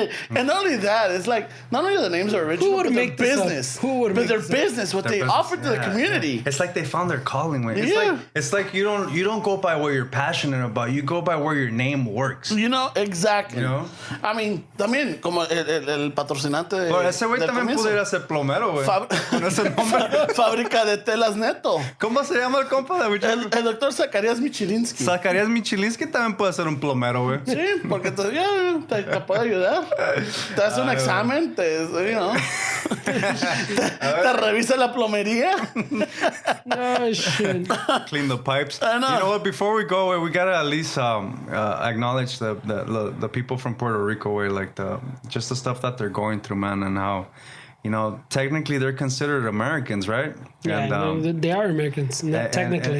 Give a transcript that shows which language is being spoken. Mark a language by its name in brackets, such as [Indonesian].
[English] And not only that, it's like, not only the names are original, but their business. But their business, what they offer to the community. Yeah. It's like they found their calling, güey. Yeah. It's like you don't go by what you're passionate about. You go by where your name works. Exactly. [Spanish] I mean, también, como el patrocinante de... Pero ese güey también pudiera ser plomero, güey. Con ese nombre. Fábrica de telas Neto. ¿Cómo se llama el compa de Michilinsky? El doctor Zacarías Michilinsky. Zacarías Michilinsky también puede ser un plomero, güey. Sí, porque te puede ayudar. Te hace un examen, te revisa la plomería. [English] Oh, shit. Clean the pipes. I know. You know what? Before we go, we gotta at least acknowledge the people from Puerto Rico, like just the stuff that they're going through, man, and how, technically they're considered Americans, right? Yeah, and, they are Americans, technically.